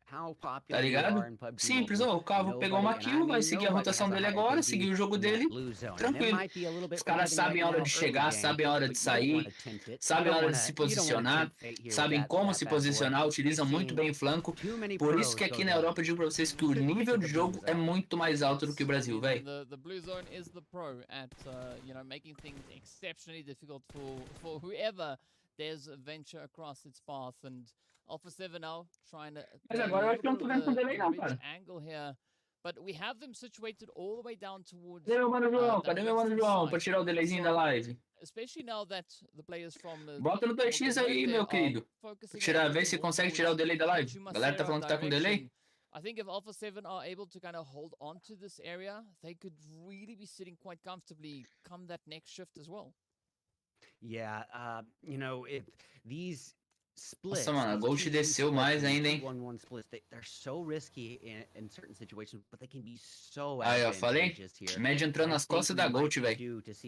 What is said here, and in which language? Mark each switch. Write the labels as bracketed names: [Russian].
[Portuguese] Tá ligado? Simples, o Cavo pegou uma kill, vai seguir a rotação dele agora, seguir o jogo dele, tranquilo. Os caras sabem a hora de chegar, sabem a hora de sair, sabem a hora de se posicionar, sabem como se posicionar, utilizam muito bem o flanco. Por isso que aqui na Europa eu digo pra vocês que o nível de jogo é muito mais alto do que o Brasil, velho. [English] The blue zone is the pro at making things exceptionally difficult for whoever dares venture across its path, and Alpha 7 now trying to [Portuguese] Mas agora eu acho que eu não tô vendo com delay não, cara. [English] angle here, but we have them situated all the way down towards. [Portuguese] Cadê meu mano João? Cadê meu mano João pra tirar o delayzinho da live? [English] Especially now that the players from [Portuguese] bota no 2x aí, meu querido. Vê se consegue tirar o delay da live. A galera tá falando que tá com delay. [English] I think if Alpha 7 are able to kind of hold on to this area, they could really be sitting quite comfortably come that next shift as well. Yeah, if these splits. [Portuguese] Nossa, mano, a Gold desceu mais ainda, hein? [English] 1-1 splits, they're so risky in certain situations, but they can be so [Portuguese] aí, ó, falei? Mad entrando nas costas da Gold, velho.